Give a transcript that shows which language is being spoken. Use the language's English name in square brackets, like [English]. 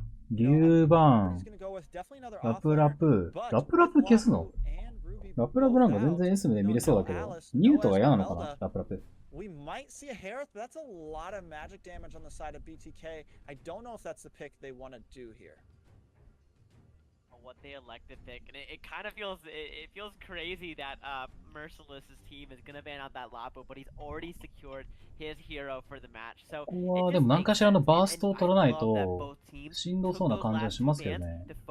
[Japanese] リュウバーン、ラプラプ、ラプラプ消すの？ラプラプなんか全然 S で見れそうだけど、ニュートが嫌なのかな、ラプラプ。 [English] We might see a Harris, but that's a lot of magic damage on the side of BTK. I don't know if that's the pick they want to do here. What they elect to pick, and it kind of feels it feels crazy that Merciless's team is gonna ban out that Lapo, but he's already secured his hero for the match. So [Japanese] ここはでも何かしらのバーストを取らないとしんどそうな感じはしますけどね。